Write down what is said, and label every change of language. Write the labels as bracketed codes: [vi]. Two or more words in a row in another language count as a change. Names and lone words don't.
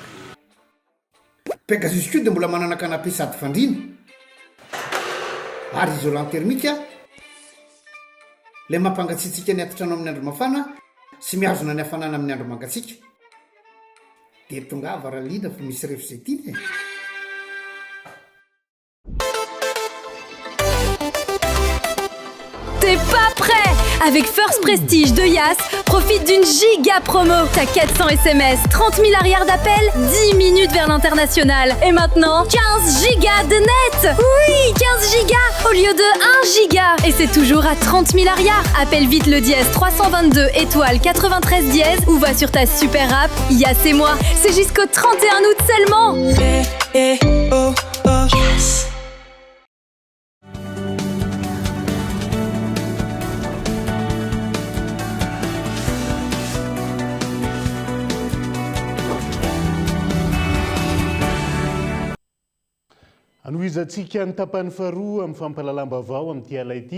[mg] Pegasus koa dia mbola manana canapé sady fandriana, ary [fr] isolant thermique [mg] le mampangatsiatsika ny atotrano amin'ny andro mafana sy mihazona ny hafanana amin'ny andro mangatsiaka. Dia tonga varaliana fa misy revo izay tiany. [fr] T'es pas prêt? Avec First Prestige de Yas, profite d'une giga promo. T'as 400 SMS, 30 000 arrières d'appel, 10 minutes vers l'international. Et maintenant, 15 gigas de net. Oui, 15 gigas au lieu de 1 giga. Et c'est toujours à 30 000 arrières. Appelle vite le dièse 322 étoile 93 dièse ou va sur ta super app Yas et moi. C'est jusqu'au 31 août seulement. Yes. [mg] Anohizantsika ny tapany faharoa amin'ny fampahalalam-baovao amin'ity ala ity.